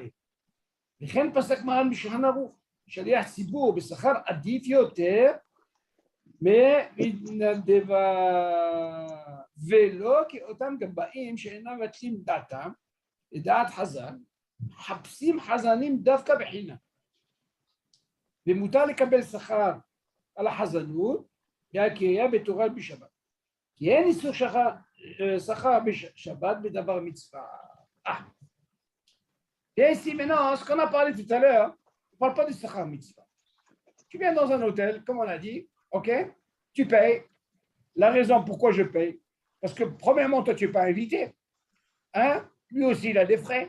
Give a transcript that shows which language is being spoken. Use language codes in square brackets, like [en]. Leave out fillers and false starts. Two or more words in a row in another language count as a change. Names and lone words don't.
[he] לכן פסק מרן בשולחן ערוך, שליח ציבור בשכר עדיף יותר מתנדבה, ולא כאותם גבאים שאינם מבטלים דעתם, לדעת חז"ל, מחפשים חזנים דווקא בחינם. ומותר לקבל שכר על החזנות, והקריאה בתורה בשבת. כי אין איסור שכר בשבת בדבר מצווה. [fr] Et ici maintenant, ce qu'on a parlé tout à l'heure, on ne parle pas du [he] שכר מצווה. [fr] Tu viens dans un hôtel, comme on a dit, ok, tu payes. La raison pourquoi je paye, parce que premièrement, toi, tu n'es pas invité. Hein? Lui aussi, il a des frais.